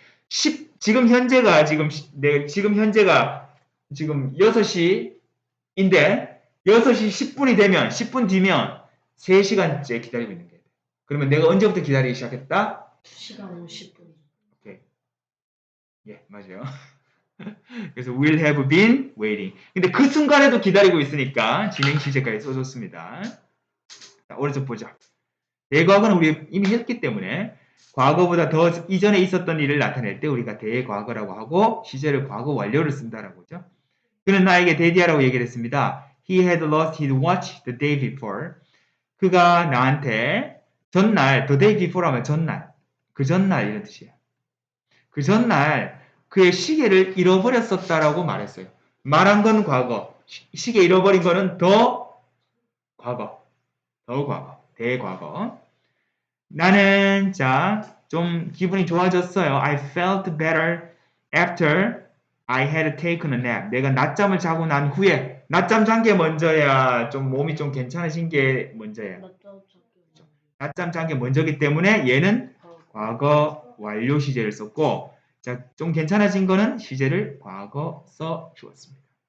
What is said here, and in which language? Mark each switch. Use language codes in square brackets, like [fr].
[ko] 지금 현재가 지금 6시인데 6시 10분이 되면 10분 뒤면 3시간째 기다리고 있는 거예요. 그러면 내가 언제부터 기다리기 시작했다? 2시간 50분. 오케이. 예, 맞아요. [en] 그래서 will have been waiting. [ko] 근데 그 순간에도 기다리고 있으니까 진행 시제까지 써줬습니다. 자, 오른쪽 보자. 대과거는 우리 이미 했기 때문에 과거보다 더 이전에 있었던 일을 나타낼 때 우리가 대과거라고 하고 시제를 과거 완료를 쓴다라고 하죠. 그는 나에게 데디하라고 얘기를 했습니다. [en] He had lost his watch the day before. [ko] 그가 나한테 전날, [en] the day before [ko] 하면 전날, 그 전날 이런 뜻이에요. 그 전날 그의 시계를 잃어버렸었다라고 말했어요. 말한 건 과거, 시계 잃어버린 거는 더 과거, 대과거. 나는 좀 기분이 좋아졌어요. [en] I felt better after I had taken a nap. [ko] 내가 낮잠을 자고 난 후에 낮잠 잔 게 먼저야. 좀 몸이 좀 괜찮아진 게 먼저야. 낮잠 잔 게 먼저기 때문에 얘는 과거 완료 시제를 썼고 자, 좀 괜찮아진 거는 시제를 과거 써 주었습니다.